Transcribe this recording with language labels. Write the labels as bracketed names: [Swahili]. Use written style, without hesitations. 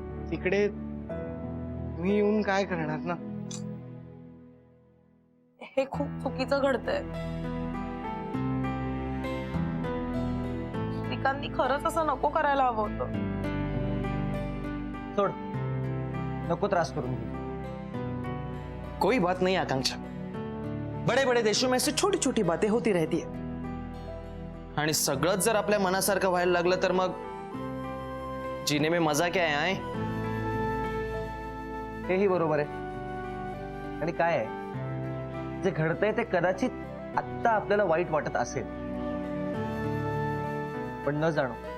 [Marathi] तिकडे मी येऊन काय करणार ना. हे खूप चुकीचं घडतंय. श्रीकांतनी खरंच असं नको करायला हवं होतं. सोड, नको त्रास करून घे. [Hindi] कोई बात नहीं आकांक्षा, बड़े बड़े देशों में से छोटी छोटी बातें होती रहती है. [Marathi] आणि सगळंच जर आपल्या मनासारखं व्हायला लागलं तर मग [Hindi] जीने में मजा क्या है? [Marathi] हेही बरोबर आहे. आणि काय आहे, जे घडतंय ते कदाचित आत्ता आपल्याला वाईट वाटत असेल, पण न जाणो